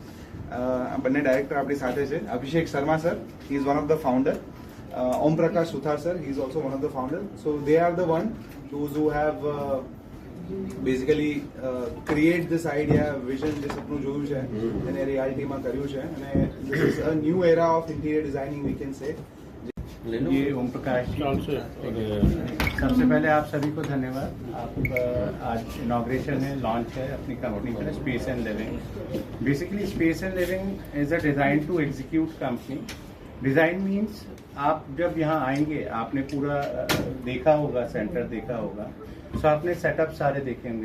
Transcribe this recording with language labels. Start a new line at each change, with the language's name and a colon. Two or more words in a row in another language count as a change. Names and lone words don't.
Gujarati: બંને ડાયરેક્ટર આપણી સાથે છે.
English: Abhishek Sharma sir, he is one of the founder. Om Prakash Suthar sir, he is also one of the founder. so they are the one who have basically create this idea, vision,
Gujarati: જે સપનું જોયું છે એને રિયાલિટીમાં કર્યું છે.
English: અને this is a new era of interior designing, we can say.
Hindi: ये ओम प्रकाश जी, सबसे पहले आप सभी को धन्यवाद. आप आज इनॉग्रेशन है, लॉन्च है अपनी कंपनी का स्पेस एंड लिविंग.
English: basically Space and Living is a design to execute company. design means
Hindi: आप जब यहाँ आएंगे, आपने पूरा देखा होगा, सेंटर देखा होगा, तो आपने सेटअप सारे देखे होंगे.